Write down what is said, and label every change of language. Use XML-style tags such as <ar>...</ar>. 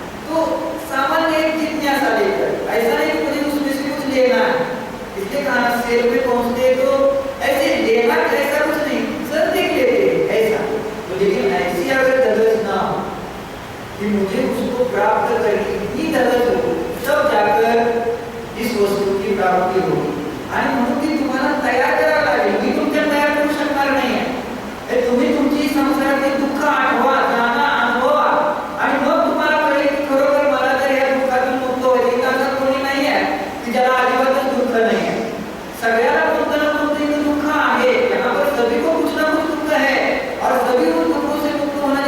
<hi>तो सामान्य एक जिज्ञासा लेकर, ऐसा नहीं कि मुझे उसमें से कुछ लेना है, इसलिए कहा सेल पे पहुंचते तो ऐसे लेना ऐसा कुछ नहीं, सर देख लेते ऐसा। तो लेकिन ऐसी अगर धगस ना हो कि मुझे उसको प्राप्त करनी, इतनी धगस हो, तब जाकर इस वस्तु की प्राप्ति होगी।</hi> <mr>आणि म्हणून ती तुम्हाला तयार करावं लागेल, मी तुमच्या तयार करू शकणार नाही आहे। तुम्ही तुमची संसारातील दुःख आठवा, जाणा, अनुभवा, आणि मग तुम्हाला कळेल की खरोखर मला जर या दुःखातून मुक्त व्हायचे, असं कोणी नाही आहे की ज्याला अजिबातच दुःख नाही आहे। सगळ्याला कोणतं ना कोणतं दुःख आहे,</mr> <hi>यहाँ पर सभी को कुछ ना कुछ दुःख है और सभी उन दुखों से मुक्त</hi>